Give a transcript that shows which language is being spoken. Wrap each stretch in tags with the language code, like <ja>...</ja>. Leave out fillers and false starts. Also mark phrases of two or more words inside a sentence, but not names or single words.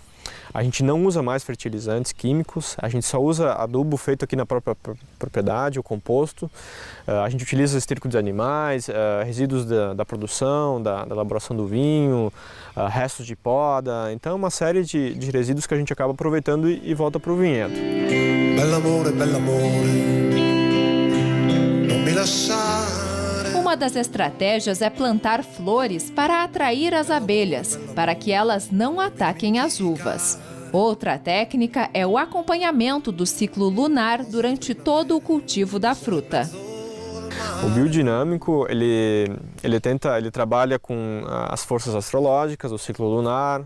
<pt>A gente não usa mais fertilizantes químicos, a gente só usa adubo feito aqui na própria propriedade, o composto. A gente utiliza esterco dos animais, resíduos da produção, da elaboração do vinho, restos de poda. Então, uma série de resíduos que a gente acaba aproveitando e volta para o vinhedo.</pt> <it>Bell'amore, bell'amore, non mi lasciare.</it> <pt>Uma das estratégias é plantar flores para atrair as abelhas, para que elas não ataquem as uvas. Outra técnica é o acompanhamento do ciclo lunar durante todo o cultivo da fruta. O biodinâmico, ele trabalha com as forças astrológicas, o ciclo lunar.</pt>